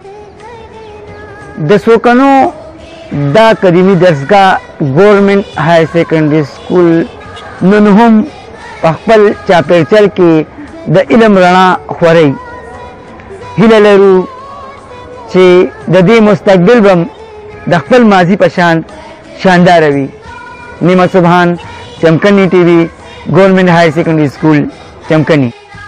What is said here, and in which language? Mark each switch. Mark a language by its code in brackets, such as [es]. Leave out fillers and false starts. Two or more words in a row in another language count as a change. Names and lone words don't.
[ps] د سوکنو دا قدیمي درسګاه ګورنمنټ هایر سیکنډري سکول نن هم په خپل چاپېرچل کې د علم رڼا خورئ. هیله لرو چې د دې مستقبل به د خپل ماضي په شان شانداره وي. [ur] نیمه سبحان، چمکنی TV، گورنمنٹ ہائر سیکنڈری اسکول چمکنی.